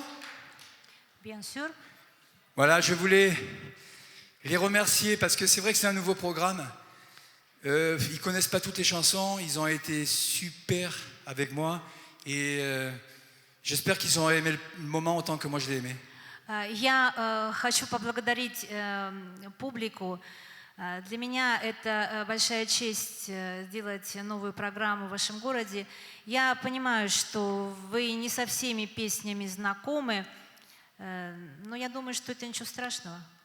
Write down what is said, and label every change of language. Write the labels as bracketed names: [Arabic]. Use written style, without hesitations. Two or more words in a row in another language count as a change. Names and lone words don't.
[French] Bien sûr. Voilà, je voulais les remercier parce que c'est vrai que c'est un nouveau programme. Ils ne connaissent pas toutes les chansons, ils ont été super avec moi et j'espère qu'ils ont aimé le moment autant que moi je l'ai aimé. [Russian] Я хочу поблагодарить публику. Для меня это большая честь сделать новую программу в вашем городе. Я понимаю, что вы не со всеми песнями знакомы, но я думаю, что это ничего страшного.